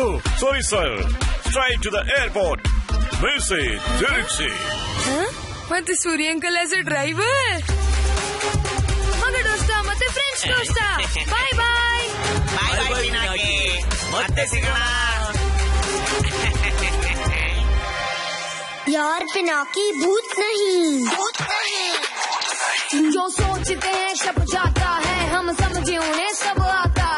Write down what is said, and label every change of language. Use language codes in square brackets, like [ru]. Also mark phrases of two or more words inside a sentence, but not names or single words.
[en] Sorry sir, straight to the airport. ನಿಲ್ಸಿ, ತಿರುಗಿಸಿ. [kn] ಮತ್ತೆ ಸೂರ್ಯ ಅಂಕಲ್ [en] as a driver. [kn] ಮಗ ದೋಸ್ತ ಮತ್ತೆ ಫ್ರೆಂಡ್ಸ್ ದೋಸ್ತ. [en] Bye bye. bye bye [kn] ಪಿನಾಕಿ, ಮತ್ತೆ ಸಿಗೋಣ. [hi] यार पिनाकी भूत नहीं, जो सोचते हैं सब जाता है, हम समझे उन्हें सब